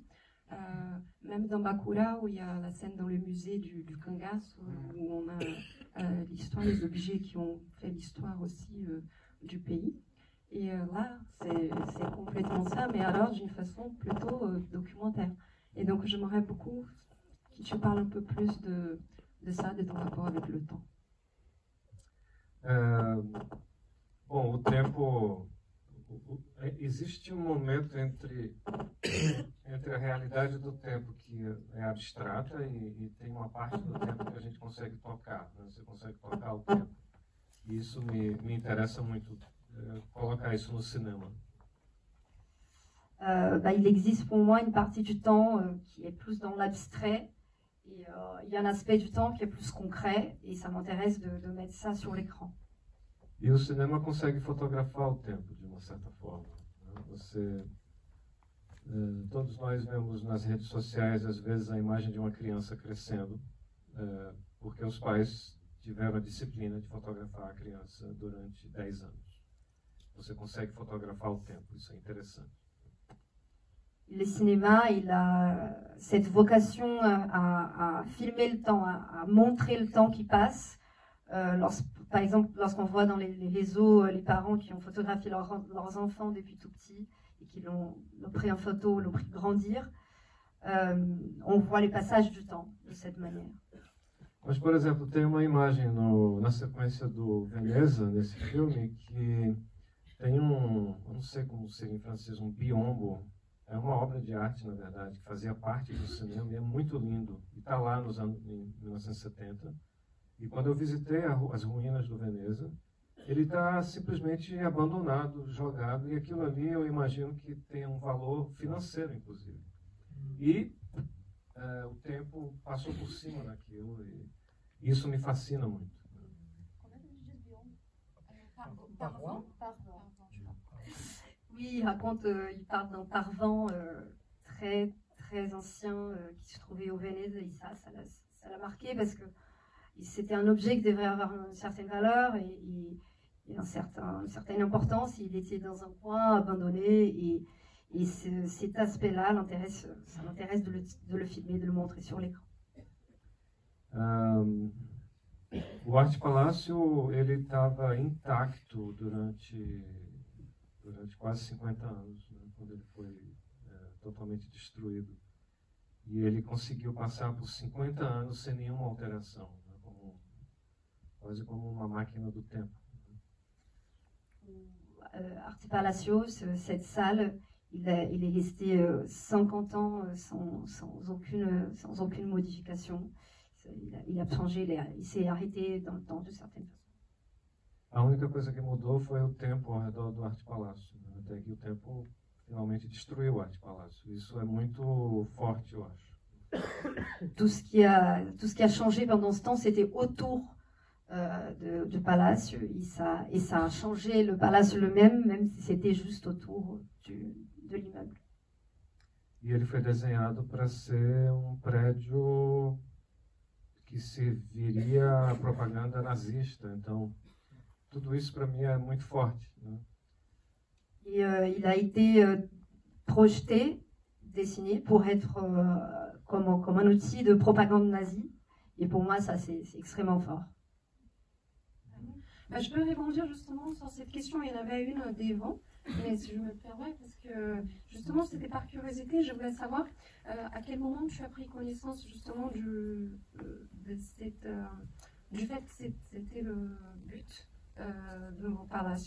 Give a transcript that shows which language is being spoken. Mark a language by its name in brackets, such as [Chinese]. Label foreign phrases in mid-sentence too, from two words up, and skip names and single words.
[French] Même dans Bakura, où il y a la scène dans le musée du Kangas, où on a l'histoire, les objets qui ont fait l'histoire aussi du pays. Et là, c'est complètement ça, mais alors d'une façon plutôt documentaire. Et donc j'aimerais beaucoup que tu parles un peu plus de ça, de ton rapport avec le temps. [Portuguese] Bom, o tempo... Existe momento entre a realidade do tempo que é abstrata e tem uma parte do tempo que a gente consegue tocar, né? Você consegue tocar o tempo. E isso me interessa muito, colocar isso no cinema. [French] Il existe pour moi une partie du temps qui est plus dans l'abstrait et il y a un aspect du temps qui est plus concret et ça m'intéresse de mettre ça sur l'écran. [Portuguese] E o cinema consegue fotografar o tempo de uma certa forma, né? Todos nós vemos nas redes sociais às vezes a imagem de uma criança crescendo, porque os pais tiveram a disciplina de fotografar a criança durante 10 anos. Você consegue fotografar o tempo, isso é interessante. [French] Le cinéma, il a cette vocation à filmer le temps, à montrer le temps qui passe. Par exemple, lorsqu'on voit dans les réseaux les parents qui ont photographié leurs enfants depuis tout petit et qui l'ont pris en photo, l'ont pris grandir, on voit les passages du temps de cette manière. [Portuguese] Mas, por exemplo, tem uma imagem na sequência do Veneza, nesse filme, que tem eu não sei como seria em francês, biombo é uma obra de arte, na verdade, que fazia parte do cinema e é muito lindo. E está lá nos anos, em 1970. E quando eu visitei as ruínas do Veneza, ele está simplesmente abandonado, jogado, e aquilo ali eu imagino que tem um valor financeiro, inclusive. E o tempo passou por cima daquilo, e isso me fascina muito. Como é que ele diz Bion? Parvent? [French] Oui, il raconte, il parle d'un parvent très, très ancien qui se trouvait au Venise, et ça l'a marqué parce que c'était un objet qui devrait avoir une certaine valeur et une certaine importance. Il était dans un coin abandonné et cet aspect-là ça m'intéresse de le filmer, de le montrer sur l'écran. [Portuguese] O Arte Palácio ele estava intacto durante quase 50 anos, né, quando ele foi totalmente destruído. E ele conseguiu passar por 50 anos sem nenhuma alteração, né, quase como uma máquina do tempo. [French] Arte Palacio, cette salle, il est resté 50 ans sans aucune modification. Il a changé, il s'est arrêté dans le temps de certaines façons. [Portuguese] A única coisa que mudou foi o tempo ao redor do Arte Palácio, né? Até que o tempo finalmente destruiu o Arte Palácio. Isso é muito forte, eu acho. [French] Tout ce qui a changé pendant ce temps, c'était autour du palace, et ça a changé le palace même si c'était juste autour de l'immeuble. [Portuguese] E ele foi desenhado para ser prédio que serviria à propaganda nazista. Então, tudo isso para mim é muito forte, né? [French] Et il a été projeté, dessiné pour être comme un outil de propagande nazie. Et pour moi, ça, c'est extrêmement fort. Je peux répondre justement sur cette question. Il y en avait une d'Evan, mais si je me permets, parce que justement, c'était par curiosité, je voulais savoir à quel moment tu as pris connaissance justement du fait que c'était le but de vos palaces.